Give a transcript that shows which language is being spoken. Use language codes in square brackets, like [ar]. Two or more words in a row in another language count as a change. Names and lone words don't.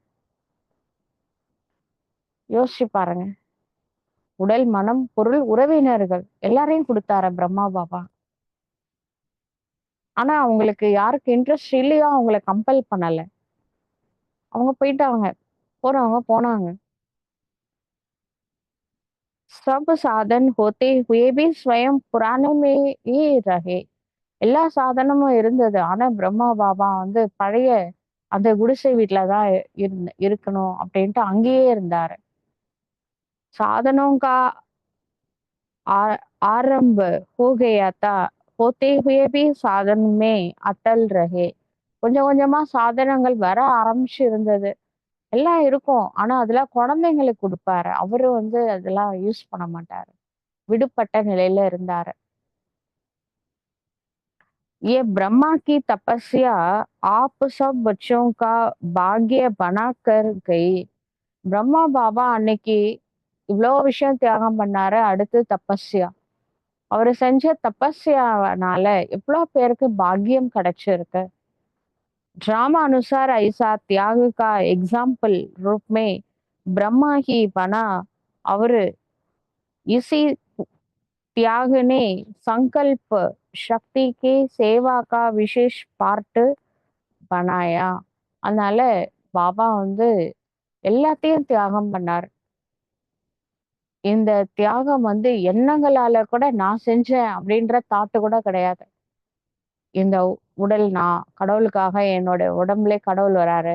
[ta] யோசிச்சு பாருங்க. உடல், மனம், பொருள், உறவினர்கள் எல்லாரையும் குடுத்தாரு பிரம்மா பாபா. ஆனா அவங்களுக்கு யாருக்கு இன்ட்ரெஸ்ட் இல்லையோ அவங்கள கம்பல் பண்ணல. அவங்க போயிட்டாங்க. போறவங்க போனாங்க. [hi] सब साधन होते हुए भी स्वयं पुराने में ही रहे. [ta] எல்லா சாதனமும் இருந்தது. ஆனா பிரம்மா பாபா வந்து பழைய அந்த குடிசை வீட்ல தான் இருக்கணும் அப்படின்ட்டு அங்கேயே இருந்தாரு. [hi] साधनों का आ आरंभ हो गया था, होते हुए भी साधन में अटल रहे. [ta] கொஞ்சம் கொஞ்சமா சாதனங்கள் வர ஆரம்பிச்சு இருந்தது. எல்லாம் இருக்கும். ஆனா அதெல்லாம் குழந்தைங்களுக்கு குடுப்பாரு. அவரு வந்து அதெல்லாம் யூஸ் பண்ண மாட்டாரு. விடுபட்ட நிலையில இருந்தாரு. [hi] ये ब्रह्मा की तपस्या आप सब बच्चों का भाग्य बना कर गई. [ta] பிரம்மா பாபா அன்னைக்கு இவ்வளோ விஷயம் தியாகம் பண்ணாரு. அடுத்து தபஸ்யா. அவரு செஞ்ச तपस्याனால எவ்வளோ பேருக்கு பாக்கியம் கிடைச்சிருக்கு. [hi] ड्रामा अनुसार ऐसा त्याग का एग्जाम्पल रूप में ब्रह्मा ही बना और इसी त्याग ने संकल्प शक्ति की सेवा का विशेष पार्ट बनाया. [ta] அதனால பாபா வந்து எல்லாத்தையும் தியாகம் பண்ணார். இந்த தியாகம் வந்து எண்ணங்களால கூட நான் செஞ்சேன் அப்படின்ற தாட்டு கூட கிடையாது. இந்த உடல் நான் கடவுளுக்காக என்னோட உடம்புலே கடவுள் வராரு.